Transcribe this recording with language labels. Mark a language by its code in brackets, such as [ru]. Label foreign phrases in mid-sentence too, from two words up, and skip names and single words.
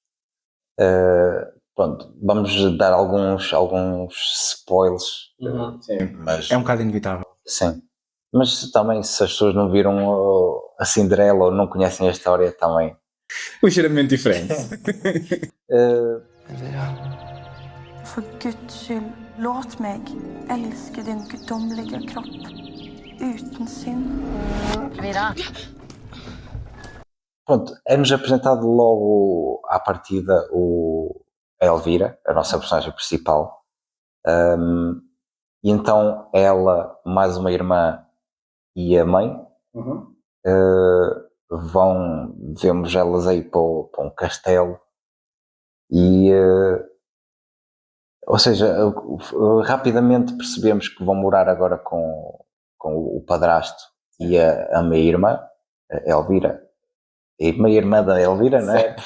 [pt] Pronto, vamos dar alguns spoilers. Sim. Mas, é um bocado inevitável. Sim. Mas também, se as pessoas não viram a Cinderela ou não conhecem a história, também. Ligeiramente diferente. [no] For Guds skyld, låt meg elske din guddommelige kropp uten synd. [pt] Pronto, é-nos apresentado logo à partida a Elvira, a nossa personagem principal. E então ela, mais uma irmã e a mãe, vemos elas aí para um castelo e ou seja, rapidamente percebemos que vão morar agora com o padrasto e a meia-irmã, a Elvira, a meia-irmã da Elvira, não é?